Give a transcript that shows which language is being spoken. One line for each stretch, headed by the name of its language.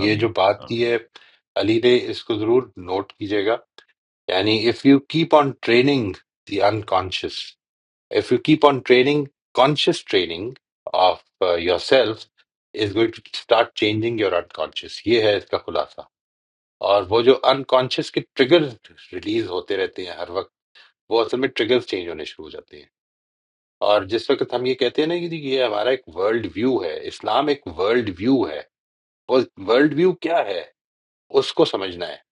Urdu: یہ جو بات کی ہے علی نے، اس کو ضرور نوٹ کیجیے گا.
English: یعنی if you keep on training the unconscious, if you keep on training conscious training of yourself is going to start changing your unconscious.
Urdu: یہ ہے اس کا خلاصہ. اور وہ جو unconscious کے ٹریگر ریلیز ہوتے رہتے ہیں ہر وقت، وہ اصل میں ٹریگرز چینج ہونے شروع ہو جاتے ہیں. اور جس وقت ہم یہ کہتے ہیں نا کہ یہ ہمارا ایک ورلڈ ویو ہے، اسلام ایک ورلڈ ویو ہے، وہ ورلڈ ویو کیا ہے اس کو سمجھنا ہے.